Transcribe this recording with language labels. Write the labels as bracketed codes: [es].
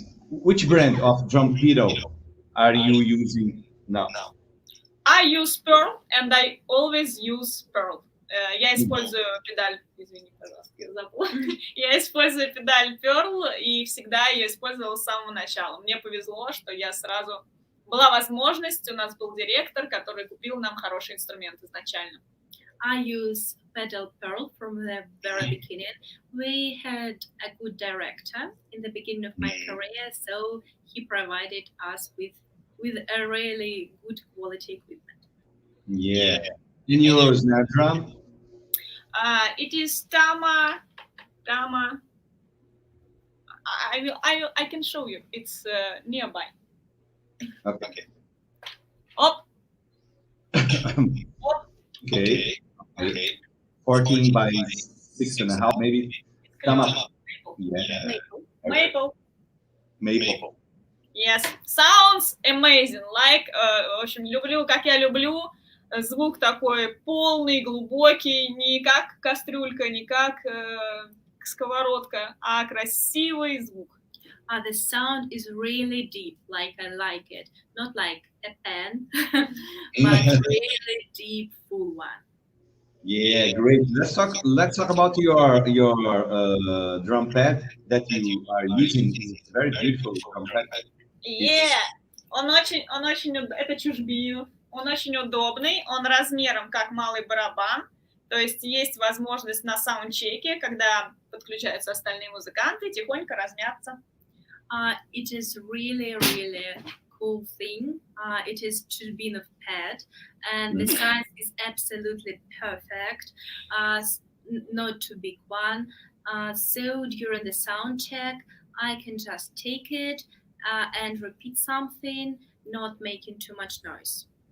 [en] Which brand of drum pedal are you using now? I use Pearl, and I always use Pearl. [ru] Я использую педаль, извини, пожалуйста, я забыла. Я использую педаль Pearl и всегда ее использовала с самого начала. Мне повезло, что я сразу... Была возможность, у нас был директор, который купил нам хороший инструмент изначально. [en] I use pedal Pearl from the very beginning. We had a good director in the beginning of my career, so he provided us with a really good quality equipment. Yeah. In your snare drum? It is Tama. I can show you. It's nearby. Okay. Op. Okay. 14 by 6.5 maybe. Come up. Yeah. Maple. Yes. Sounds amazing. [ru] Like, в общем, люблю, как я люблю. Звук такой полный, глубокий, не как кастрюлька, не как сковородка, а красивый звук. [en] The sound is really deep, like I like it. Not like a pen, but really deep, full one. Yeah, great. Let's talk about your drum pad that you are using. It's very beautiful drum pad. [ru] Yeah, он очень, это чужбин. Он очень удобный, он размером как малый барабан, то есть есть возможность на саундчеке, когда подключаются остальные музыканты, тихонько размяться. [en] It is really cool thing. It is turbine of pad, and the size is absolutely perfect. Not too big one. So during the sound check, I can just take it and repeat something, not making too much noise.